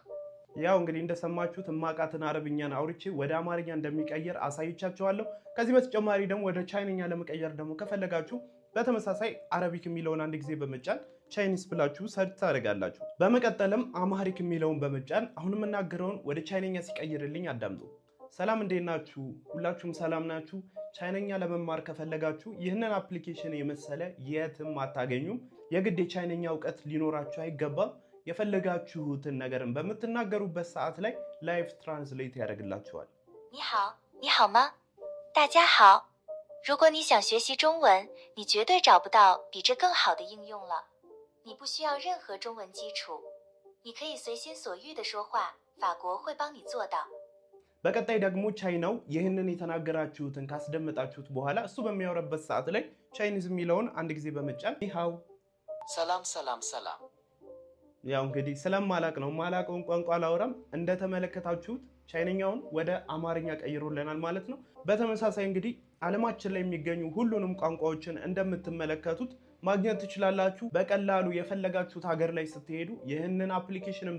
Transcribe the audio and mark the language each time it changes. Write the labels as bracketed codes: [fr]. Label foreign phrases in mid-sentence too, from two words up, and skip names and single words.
[am] ያው እንግዲህ እንደሰማችሁት እማቃተን አረብኛን አውርቼ ወደ አማርኛ እንደሚቀይር አሳይቻችኋለሁ። ከዚህ በተጨማሪ ደግሞ ወደ ቻይንኛ ለመቀየር ደግሞ ከፈለጋችሁ በተመሳሳይ አረቢክ የሚለውን አንድ ጊዜ በመጫን ቻይኒስ ብላችሁ ሰርች ታደርጋላችሁ። በመቀጠልም አማሪክ የሚለውን በመጫን አሁን የምናገረውን ወደ ቻይነኛ ሲቀይርልኝ አዳምጡ። ሰላም እንዴት ናችሁ? ሁላችሁም ሰላም ናችሁ? ቻይነኛ ለመማር ከፈለጋችሁ ይህንን አፕሊኬሽን የመሰለ የትም አታገኙም። የግድ የቻይነኛ እውቀት ሊኖራችሁ አይገባም። የፈለጋችሁትን ነገርን በምትናገሩበት ሰዓት ላይ [en] live translate [am] ያደርግላችኋል። [zh] 你好，你好吗？大家好。如果你想学习中文，你绝对找不到比这更好的应用了。你不需要任何中文基础，你可以随心所欲地说话，法国会帮你做到。 [am] በቀጣይ ደግሞ ቻይናው ይህንን የተናገራችሁትን ካስደመጣችሁት በኋላ እሱ በሚያወራበት ሰዓት ላይ ቻይኒዝ የሚለውን አንድ ጊዜ በመጫን ኒሃው ሰላም ሰላም ሰላም። ያው እንግዲህ ስለማላቅ ነው ማላቀውን ቋንቋ አላወራም። እንደተመለከታችሁት ቻይነኛውን ወደ አማርኛ ቀይሮልናል ማለት ነው። በተመሳሳይ እንግዲህ ዓለማችን ላይ የሚገኙ ሁሉንም ቋንቋዎችን እንደምትመለከቱት ማግኘት ትችላላችሁ። በቀላሉ የፈለጋችሁት ሀገር ላይ ስትሄዱ ይህንን አፕሊኬሽንን